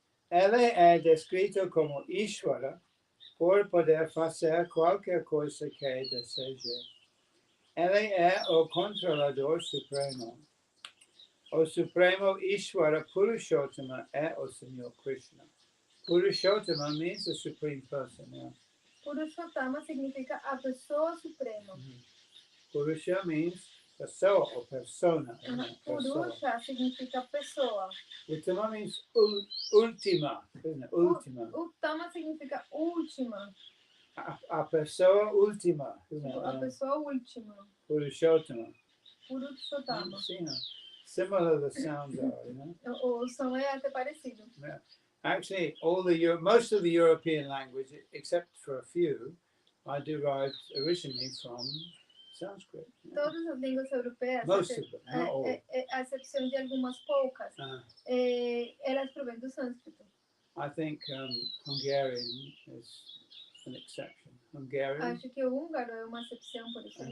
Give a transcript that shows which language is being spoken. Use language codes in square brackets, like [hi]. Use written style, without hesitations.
[pt] Ele é descrito como Ishvara por poder fazer qualquer coisa que deseje. Ele é o controlador supremo. O Supremo Ishvara Purushottama é o Senhor Krishna. [en] Purushottama means the supreme person. Yeah? [pt] Purushottama significa a pessoa suprema. [en] Purusha means pessoa or persona. [pt] Purusha significa pessoa. [en] Uttama means ultima, isn't it? [pt] Ultima. Uttama significa última. A pessoa última, [en] isn't it? [pt] A pessoa última. Purushottama. Purushottama. [en] Similar the sounds are, you know. [pt] O som é até parecido. [en] Yeah. Actually, most of the European language, except for a few, are derived originally from Sanskrit. Yeah. [pt] Todas as línguas europeias, [en] Most of them, not all. [pt] A exceção de algumas poucas, elas provêm do sânscrito. [en] I think Hungarian is an exception. Hungarian. [pt] Acho que o húngaro é uma exceção, por exemplo.